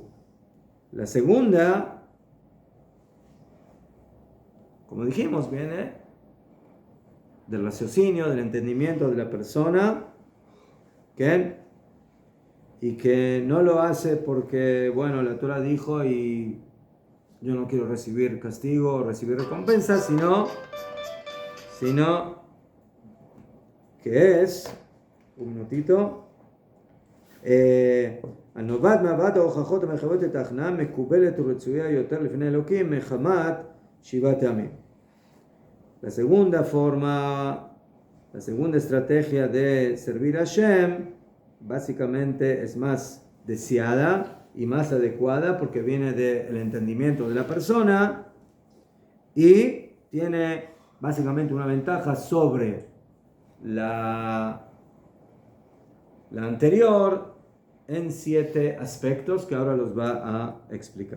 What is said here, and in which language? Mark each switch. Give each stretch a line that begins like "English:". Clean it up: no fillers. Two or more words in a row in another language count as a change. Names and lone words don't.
Spanish: La segunda, como dijimos, viene del raciocinio, del entendimiento de la persona, ¿okay? Y que no lo hace porque, bueno, la Torah dijo y yo no quiero recibir castigo o recibir recompensa, sino que es... Un minutito.
Hebrew: הנובעת מהבאת ההוכחות המחייבות את ההכנעה מקובלת ורצויה יותר לפני אלוקים מחמת 7 טעמים.
Spanish: La segunda forma, la segunda estrategia de servir a Hashem básicamente es más deseada y más adecuada porque viene del entendimiento de la persona y tiene básicamente una ventaja sobre la anterior en 7 aspectos que ahora los va a explicar.